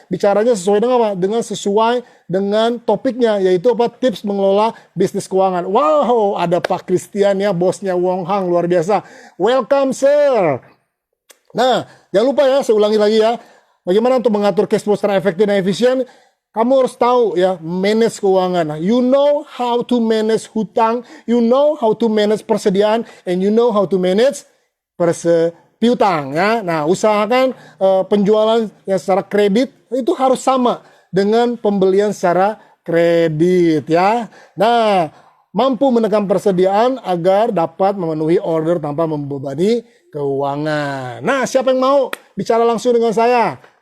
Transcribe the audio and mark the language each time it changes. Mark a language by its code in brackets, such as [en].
[id] Bicaranya sesuai dengan apa? Sesuai dengan topiknya, yaitu apa? Tips mengelola bisnis keuangan. Wow, ada Pak Christian ya, bosnya Wong Hang, luar biasa. [en] Welcome sir. [id] Nah, jangan lupa ya, saya ulangi lagi ya. Bagaimana untuk mengatur cash flow secara efektif dan efisien? Kamu harus tahu ya, manage keuangan. [en] You know how to manage hutang, you know how to manage persediaan, and you know how to manage piutang ya. [id] Nah, usahakan penjualan yang secara kredit itu harus sama dengan pembelian secara kredit ya. Nah, mampu menekan persediaan agar dapat memenuhi order tanpa membebani keuangan. Nah, siapa yang mau bicara langsung dengan saya?